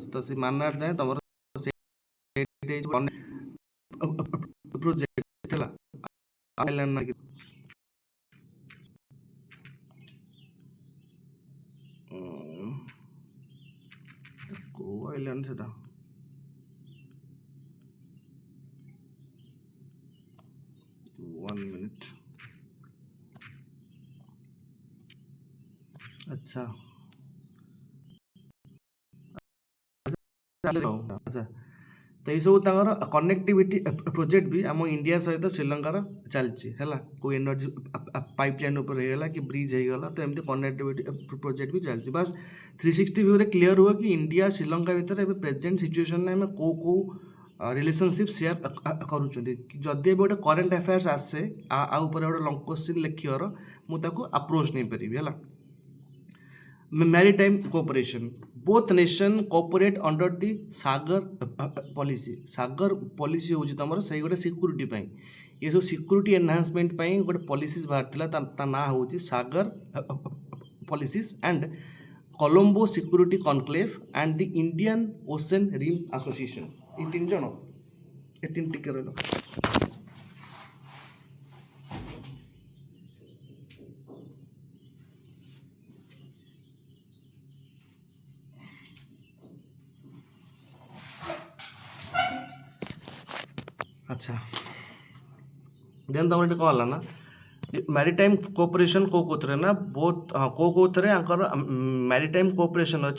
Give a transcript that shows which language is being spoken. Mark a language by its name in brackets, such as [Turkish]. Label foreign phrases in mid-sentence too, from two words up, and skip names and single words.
[Odia] ତ ସେ ମାନ୍ନାର ଯାଏ ତମର ପ୍ରୋଜେକ୍ଟ ହେଲା ଆଇଲ୍ୟାଣ୍ଡ ନା କୋଉ ଆଇଲ୍ୟାଣ୍ଡ ସେଟା, [Hindi] वन मिनट। अच्छा अच्छा, [Odia] ତ ଏଇସବୁ ତାଙ୍କର [English] connectivity project [Odia] ବି ଆମ ଇଣ୍ଡିଆ ସହିତ ଶ୍ରୀଲଙ୍କାର ଚାଲିଛି ହେଲା। କେଉଁ [English] energy pipe line [Odia] ଉପରେ ହେଇଗଲା କି ବ୍ରିଜ୍ ହେଇଗଲା, ତ ଏମିତି [English] connectivity project [Odia] ବି ଚାଲିଛି। ବାସ୍ 360 ଭ୍ୟୁରେ କ୍ଲିଅର୍ ହୁଏ କି ଇଣ୍ଡିଆ ଶ୍ରୀଲଙ୍କା ଭିତରେ ଏବେ [English] present situation [Odia] ଆମେ କେଉଁ [English] relationship share [Odia] କରୁଛନ୍ତି। ଯଦି ଏବେ ଗୋଟେ [English] current affairs [Odia] ଆସେ ଆଉ ଉପରେ ଗୋଟେ [English] long question [Odia] ଲେଖିବାର, ମୁଁ ତାକୁ ଆପ୍ରୋଚ୍ ନେଇପାରିବି ହେଲା। [English] maritime cooperation, both nation cooperate under the sagar policy। [Odia] sagar policy ହେଉଛି ତମର ସେଇ ଗୋଟେ ସିକ୍ୟୁରିଟି ପାଇଁ, [Hindi] ये सब [English] security enhancement [Odia] ପାଇଁ ଗୋଟେ ପଲିସିସ୍ ବାହାରିଥିଲା, ତା ନାଁ ହେଉଛି [English] SAGAR policies and Colombo Security Conclave and the Indian Ocean Rim Association. [Odia] ଏଇ ତିନି ଜଣ, ଏ ତିନି ଟିକେ ରହିଲ। ଆଚ୍ଛା, ଦେନ୍ ତମର ଏଠି କ'ଣ ହେଲା ନା, [English] maritime cooperation [Odia] କେଉଁଥିରେ ନା ବୋଥ୍, ହଁ କେଉଁଥିରେ ଆଙ୍କର [English] maritime cooperation [Odia] ଅଛି।